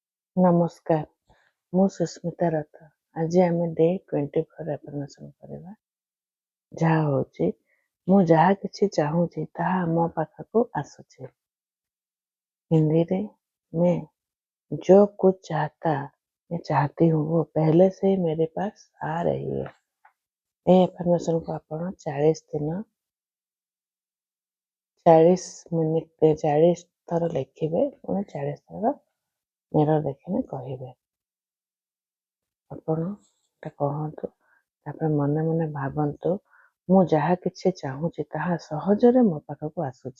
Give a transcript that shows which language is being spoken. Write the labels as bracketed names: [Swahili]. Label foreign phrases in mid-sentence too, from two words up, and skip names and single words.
[Odia] ନମସ୍କାର, ମୁଁ ସୁସ୍ମିତା ରଥ। ଆଜି ଆମେ ଡେ 24 ଆଫର୍ମେସନ୍ କରିବା। ଯାହା ହଉଛି, ମୁଁ ଯାହା କିଛି ଚାହୁଁଛି ତାହା ମୋ ପାଖକୁ ଆସୁଛି। [Hindi] ହିନ୍ଦୀରେ मैं जो कुछ चाहता मैं चाहती हूँ वो पहले से ही मेरे पास आ रही है। ଏହି ଆଫର୍ମେସନ୍ କୁ ଆପଣ 40 ଦିନ 40 ମିନିଟ୍ 40 ଥର ଲେଖିବେ, ପୁଣି 40 ଥର ମିରର ଦେଖିଲେ କହିବେ। ଆପଣ ଏଟା କହନ୍ତୁ, ତାପରେ ମନେ ମନେ ଭାବନ୍ତୁ, ମୁଁ ଯାହା କିଛି ଚାହୁଁଛି ତାହା ସହଜରେ ମୋ ପାଖକୁ ଆସୁଛି।